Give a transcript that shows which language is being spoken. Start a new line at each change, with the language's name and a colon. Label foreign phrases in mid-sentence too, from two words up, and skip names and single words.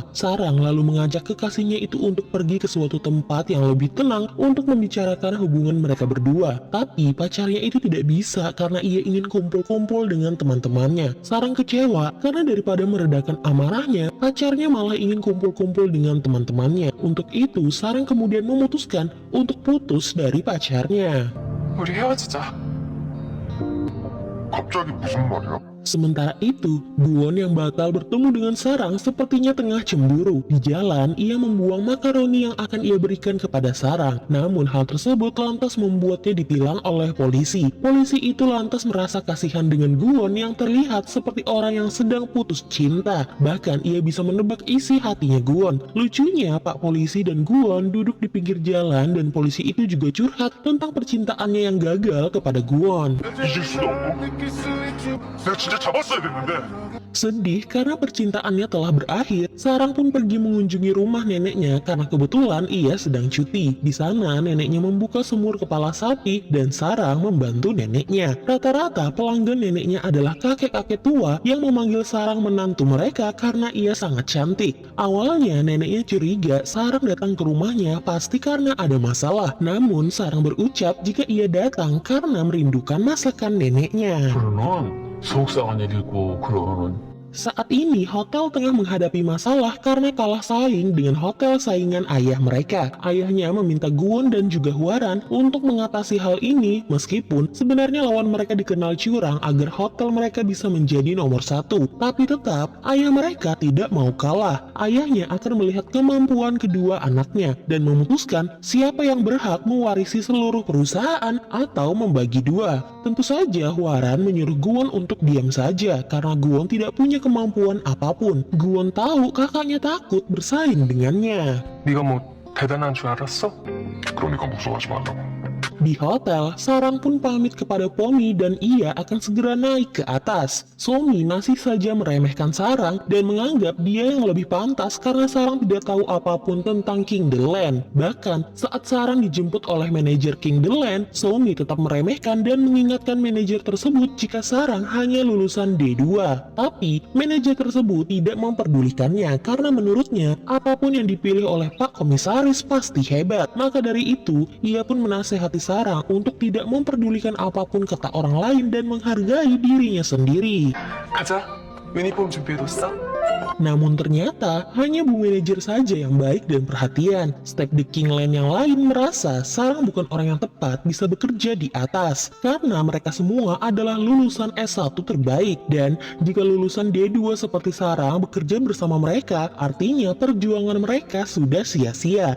Indonesian: Sarang lalu mengajak kekasihnya itu untuk pergi ke suatu tempat yang lebih tenang untuk membicarakan hubungan mereka berdua. Tapi pacarnya itu tidak bisa karena ia ingin kumpul-kumpul dengan teman-temannya. Sarang kecewa karena daripada meredakan amarahnya, pacarnya malah ingin kumpul-kumpul dengan teman-temannya. Untuk itu, Sarang kemudian memutuskan untuk putus dari pacarnya.
Korean: 우리 헤어지자. 갑자기 무슨 말이야?
Indonesian: Sementara itu, Guwon yang bakal bertemu dengan Sarang sepertinya tengah cemburu. Di jalan, ia membuang makaroni yang akan ia berikan kepada Sarang. Namun hal tersebut lantas membuatnya ditilang oleh polisi. Polisi itu lantas merasa kasihan dengan Guwon yang terlihat seperti orang yang sedang putus cinta. Bahkan ia bisa menebak isi hatinya Guwon. Lucunya, Pak Polisi dan Guwon duduk di pinggir jalan dan polisi itu juga curhat tentang percintaannya yang gagal kepada Guwon.
Korean: 잊을 수도 없고 내가 진짜 잡았어야 됐는데.
Indonesian: Sedih karena percintaannya telah berakhir, Sarang pun pergi mengunjungi rumah neneknya karena kebetulan ia sedang cuti. Di sana, neneknya membuka sumur kepala sapi dan Sarang membantu neneknya. Rata-rata pelanggan neneknya adalah kakek-kakek tua yang memanggil Sarang menantu mereka karena ia sangat cantik. Awalnya, neneknya curiga Sarang datang ke rumahnya pasti karena ada masalah. Namun, Sarang berucap jika ia datang karena merindukan masakan neneknya.
Korean: 그러는 속상한 일이고 그러는
Indonesian: Saat ini, hotel tengah menghadapi masalah karena kalah saing dengan hotel saingan ayah mereka. Ayahnya meminta Guwon dan juga Hwaran untuk mengatasi hal ini, meskipun sebenarnya lawan mereka dikenal curang agar hotel mereka bisa menjadi nomor satu. Tapi tetap, ayah mereka tidak mau kalah. Ayahnya akan melihat kemampuan kedua anaknya dan memutuskan siapa yang berhak mewarisi seluruh perusahaan atau membagi dua. Tentu saja, Hwaran menyuruh Guwon untuk diam saja karena Guwon tidak punya kemampuan apapun. Guwon tahu kakaknya takut bersaing dengannya.
Korean: 네가 뭐 대단한 줄 알았어? 그러니까 무서워하지 말라고.
Indonesian: Di hotel, Sarang pun pamit kepada Pomi dan ia akan segera naik ke atas. Somi masih saja meremehkan Sarang dan menganggap dia yang lebih pantas karena Sarang tidak tahu apapun tentang King The Land. Bahkan, saat Sarang dijemput oleh manajer King The Land, Somi tetap meremehkan dan mengingatkan manajer tersebut jika Sarang hanya lulusan D2. Tapi, manajer tersebut tidak memperdulikannya karena menurutnya, apapun yang dipilih oleh Pak Komisaris pasti hebat. Maka dari itu, ia pun menasehati Sarang untuk tidak memperdulikan apapun kata orang lain dan menghargai dirinya sendiri.
Korean: 가자. 유니폼 준비해뒀어?
Indonesian: Namun ternyata hanya Bu Manajer saja yang baik dan perhatian. Step di Kingland yang lain merasa Sarang bukan orang yang tepat bisa bekerja di atas karena mereka semua adalah lulusan S1 terbaik, dan jika lulusan D2 seperti Sarang bekerja bersama mereka, artinya perjuangan mereka sudah sia-sia.